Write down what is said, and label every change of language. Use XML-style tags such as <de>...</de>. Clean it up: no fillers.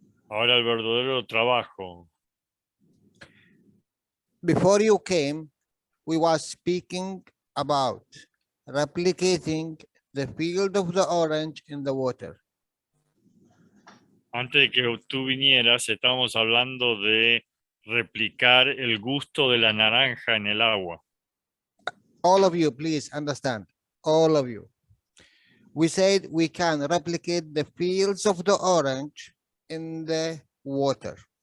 <es>Ahora el verdadero trabajo.</es> <en>Before you came, we was speaking about replicating the field of the orange in the water.</en> <es>Antes de que tú vinieras, estábamos hablando de replicar el gusto de la naranja en el agua.</es> <en>All of you, please understand. All of you. We said we can replicate the fields of the orange in the water.</en>